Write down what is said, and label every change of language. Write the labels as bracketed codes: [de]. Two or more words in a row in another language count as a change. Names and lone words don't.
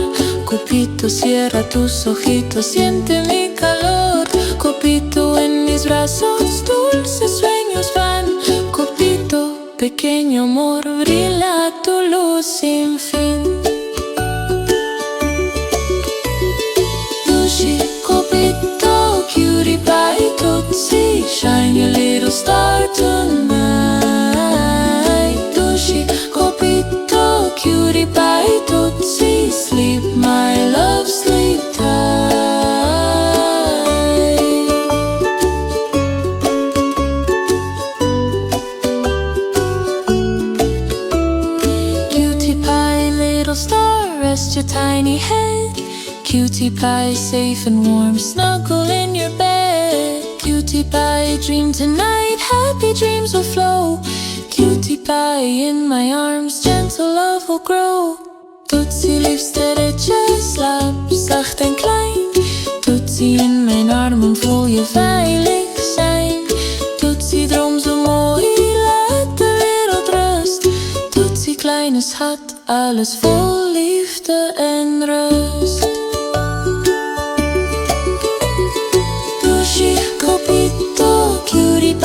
[es] Copito, cierra tus ojitos, siente mi calor. Copito, en mis brazos, dulces sueños van. Copito, pequeño amor, brilla tu luz sin fin. Dushi, Copito, [en] Cutie pie, Toetsie, shine your little star tonight. Dushi, Copito, Cutie pie, Toetsie, sleep my love, sleep tight. Rest your tiny head. Cutie pie, safe and warm, snuggle in your bed. Cutie pie, dream tonight, happy dreams will flow. Cutie pie, in my arms, gentle love will grow. [nl] Toetsie, liefste ritje, slaap zacht en klein. Toetsie, in mijn armen voel je veilig zijn. Toetsie, droom zo mooi, laat de wereld rust. Toetsie, kleine schat, alles vol liefde en rust. Dushi, Copito, Cutie